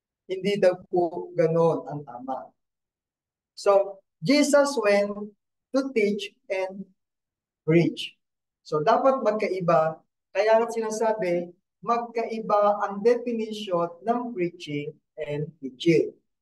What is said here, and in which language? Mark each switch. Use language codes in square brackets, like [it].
[tl] Hindi daw po ganon ang tama. [en] So, Jesus went to teach and preach. [tl] So, dapat magkaiba. Kaya nga sinasabi, magkaiba ang definition ng [en] preaching and teaching.